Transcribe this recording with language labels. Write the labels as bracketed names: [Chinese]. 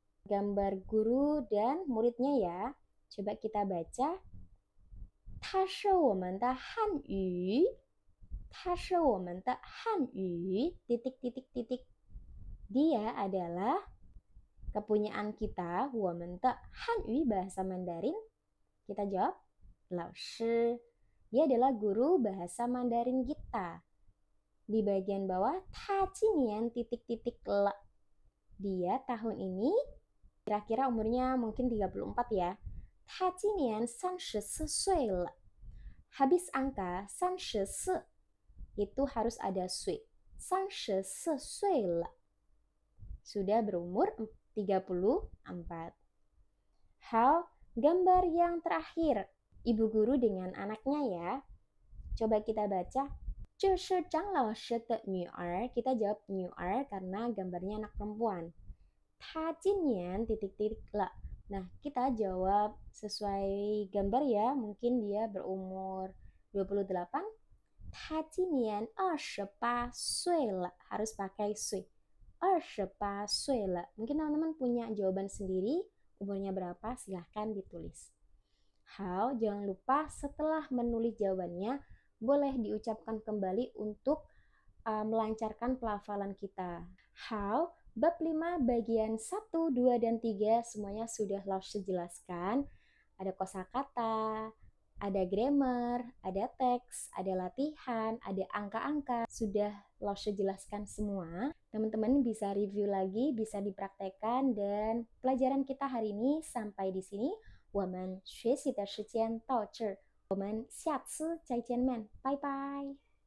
[Indonesian] Gambar guru dan muridnya ya. Coba kita baca. [Chinese] 他是我们的汉语.他是我们的汉语. [Indonesian] Titik-titik-titik. Dia adalah kepunyaan kita. [Chinese] 我们的汉语 [Indonesian] bahasa Mandarin. Kita jawab. [Chinese] 老师. [Indonesian] Dia adalah guru bahasa Mandarin kita. Di bagian bawah. [Chinese] 他今年 [Indonesian] titik-titik le. Dia tahun ini kira-kira umurnya mungkin 34 ya. [Chinese] 他今年34岁了. [Indonesian] Habis angka 34 itu harus ada sui. [Chinese] 34岁了. [Indonesian] Sudah berumur 34. Hal, gambar yang terakhir. Ibu guru dengan anaknya ya. Coba kita baca. [Chinese] 这是张老师的女儿. [Indonesian] Kita jawab 女儿 karena gambarnya anak perempuan. [Chinese] 她今年 [Indonesian] titik-titik le. Nah, kita jawab sesuai gambar ya. Mungkin dia berumur 28. [Chinese] 他今年28岁了 [Indonesian] harus pakai [Chinese] 岁28岁了. [Indonesian] Mungkin teman-teman punya jawaban sendiri, umurnya berapa, silahkan ditulis. How, jangan lupa setelah menulis jawabannya, boleh diucapkan kembali untuk melancarkan pelafalan kita. How, bab 5 bagian 1, 2, dan 3 semuanya sudah Laushe jelaskan. Ada kosakata, ada grammar, ada teks, ada latihan, ada angka-angka. Sudah Laushe jelaskan semua. Teman-teman bisa review lagi, bisa dipraktekkan, dan pelajaran kita hari ini sampai di sini. [Chinese] 我们学习的时间到这儿，我们下次再见面，拜拜。